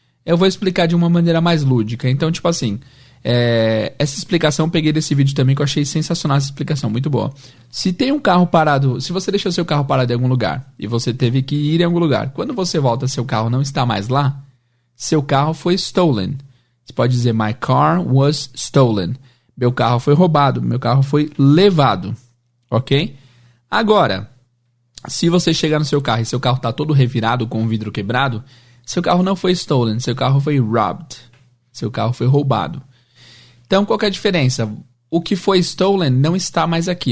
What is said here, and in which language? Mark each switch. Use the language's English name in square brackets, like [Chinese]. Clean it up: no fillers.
[Portuguese] Eu vou explicar de uma maneira mais lúdica. Então, tipo assim, essa explicação eu peguei desse vídeo também, que eu achei sensacional essa explicação, muito boa. Se tem um carro parado, se você deixou seu carro parado em algum lugar e você teve que ir em algum lugar, quando você volta, seu carro não está mais lá, seu carro foi stolen. Você pode dizer [English] my car was stolen. [Portuguese] Meu carro foi roubado, meu carro foi levado, ok? Agora, se você chegar no seu carro e seu carro está todo revirado com o vidro quebrado, seu carro não foi stolen, seu carro foi robbed. Seu carro foi roubado. Então, qual que é a diferença? O que foi stolen não está mais aqui.